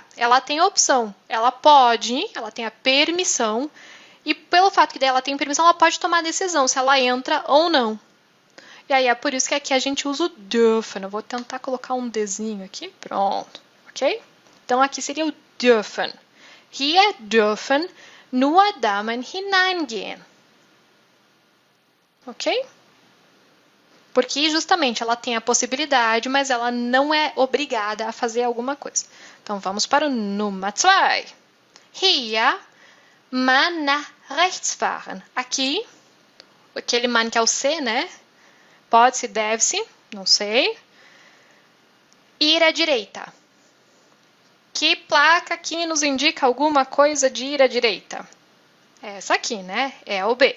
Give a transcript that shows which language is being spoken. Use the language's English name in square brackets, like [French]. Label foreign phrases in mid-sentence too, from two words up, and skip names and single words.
[Portuguese] Ela tem a opção. Ela pode, ela tem a permissão. E pelo fato que ela tem permissão, ela pode tomar a decisão se ela entra ou não. E aí é por isso que aqui a gente usa o dürfen. Eu vou tentar colocar um Dzinho aqui. Pronto. Ok? Então aqui seria o dürfen. [German] Hier dürfen nur Damen hineingehen. [Portuguese] Ok? Porque justamente ela tem a possibilidade, mas ela não é obrigada a fazer alguma coisa. Então vamos para o Nummer 2. [German] Hier man nach rechts fahren. [Portuguese] Aqui, aquele man que é o C, né? Pode-se, deve-se, não sei. Ir à direita. Que placa aqui nos indica alguma coisa de ir à direita? Essa aqui, né? É o B.